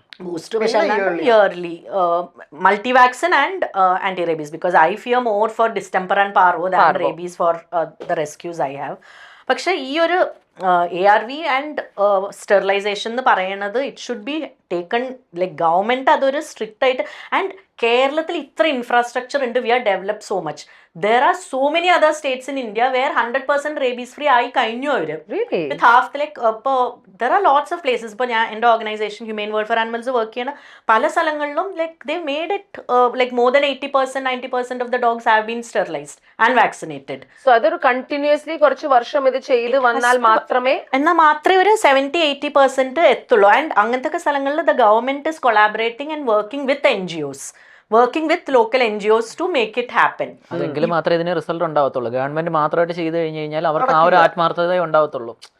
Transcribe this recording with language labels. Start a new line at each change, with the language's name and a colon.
English: Booster പക്ഷേ early multi vaccine and anti rabies, because I fear more for distemper and parvo than rabies for the rescues I have.
Malayalam: പക്ഷെ ഈ ഒരു
English: ARV and sterilisation
Malayalam: എന്ന് പറയുന്നത്
English: it should be taken like government
Malayalam: അതൊരു strict ആയിട്ട്.
English: and
Malayalam: കേരളത്തിൽ ഇത്ര
English: Infrastructure ഉണ്ട്, we are developed so much. There are so many other states in India where 100% rabies free
Malayalam: ആയി കഴിഞ്ഞു അവര്.
English: With half like there are lots of places.
Malayalam: ഇപ്പോൾ ഞാൻ എൻ്റെ organisation human world four animals work ചെയ്യുന്ന പല സ്ഥലങ്ങളിലും
English: like they made it like more than 80% 90% of the dogs have been sterilized and vaccinated.
Malayalam: So അതൊരു കണ്ടിന്യൂസ്ലി കുറച്ച് വർഷം ഇത് ചെയ്ത് വന്നാൽ മാത്രമേ എന്നാൽ മാത്രമേ ഒരു 70-80% എത്തുള്ളൂ.
English: and
Malayalam: അങ്ങനത്തെ സ്ഥലങ്ങളിൽ
English: the government is collaborating and working with NGOs. Working with local NGOs to make it happen.
Malayalam: അതെങ്കിലും മാത്രമേ ഇതിന് റിസൾട്ട് ഉണ്ടാവത്തുള്ളൂ. ഗവൺമെന്റ് മാത്രമായിട്ട് ചെയ്ത് കഴിഞ്ഞ് കഴിഞ്ഞാൽ അവർക്ക് ആ ഒരു ആത്മാർത്ഥത ഉണ്ടാവത്തുള്ളൂ.